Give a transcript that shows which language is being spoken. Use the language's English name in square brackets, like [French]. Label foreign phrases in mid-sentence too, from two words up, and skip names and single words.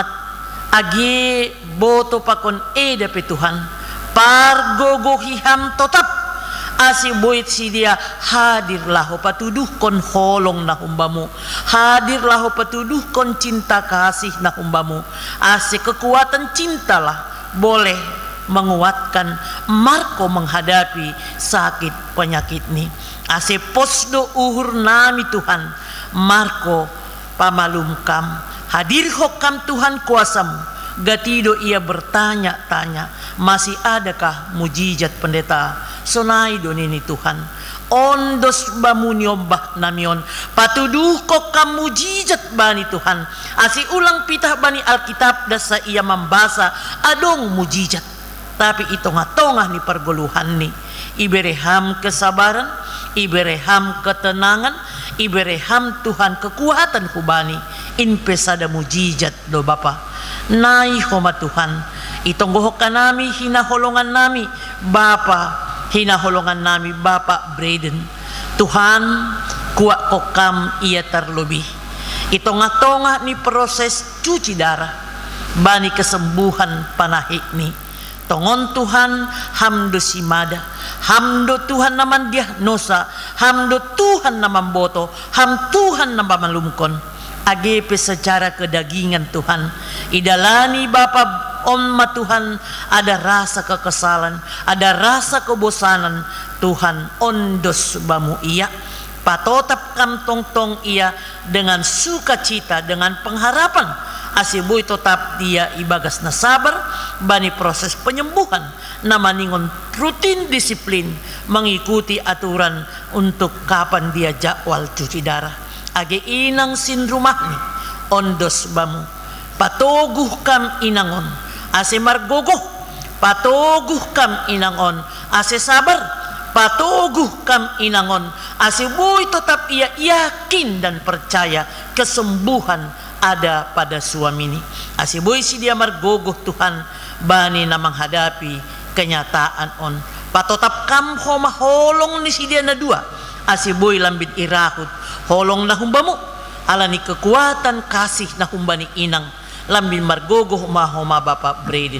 [Batak Simalungun] agi boto pakon dape Tuhan pargogohiham tetap asi boit si dia hadirlah patuduh kon holong na humbamu hadirlah patuduh kon [Indonesian] cinta kasih [Batak Simalungun] na humbamu asi [Indonesian] kekuatan cintalah boleh menguatkan Marco menghadapi sakit penyakit ini [Batak Simalungun] ase posdo uhur nami Tuhan Marco pamalum kam, hadir hokam Tuhan kuasamu, gatido ia [Indonesian] bertanya-tanya, masih adakah mujizat pendeta? [Batak Simalungun] Sonai donini Tuhan, ondos bamu nyombah namion, patuduh kokam mujizat bani Tuhan, asi ulang pitah bani Alkitab dasa ia membaca adong mujizat, tapi itong-tongah ni pergoluhan ni, ibereham kesabaran, ibereham ketenangan, ibereham Tuhan kekuatan hubani, inpesada mujizat do Bapa. Nai homa Tuhan, itong gohok nami, hinaholongan nami Bapa, hinaholongan nami Bapa Braden. Tuhan, kuat kokam ia terlebih. Itong-tongah ni [Indonesian] proses cuci darah, [Batak Simalungun] bani kesembuhan panahik ni. Tongon Tuhan, hamdo simada, hamdo Tuhan naman diagnosa, hamdo Tuhan naman boto, ham Tuhan naman malumkon. Agepe [Indonesian] secara kedagingan [Batak Simalungun] Tuhan, idalani Bapa Oma Tuhan, [Indonesian] ada rasa kekesalan, ada rasa kebosanan Tuhan, [Batak Simalungun] ondos bamu ia, patotap kam tong ia [Indonesian] dengan sukacita, dengan pengharapan, asiboy tetap dia [Batak Simalungun] ibagas na [Indonesian] sabar, bani proses penyembuhan, namaningon rutin disiplin, mengikuti aturan untuk kapan dia jadwal cuci darah. [Batak Simalungun] Age inang sin rumahni, ondos bamu, patoguh kam inangon, ase margogoh, patoguh kam inangon, ase sabar, patoguh kam inangon, ase boy tetap ia [Indonesian] yakin dan percaya kesembuhan ada pada suami ini. [Batak Simalungun] Ase boy si dia margogoh Tuhan, bani na [Indonesian] menghadapi kenyataan [Batak Simalungun] on, patotap kam homa holong ni si dia na dua, ase boy lambit irahut, holong na humbamu, alani kekuatan kasih na humbani inang, lambin margogoh mahoma Bapa Braden.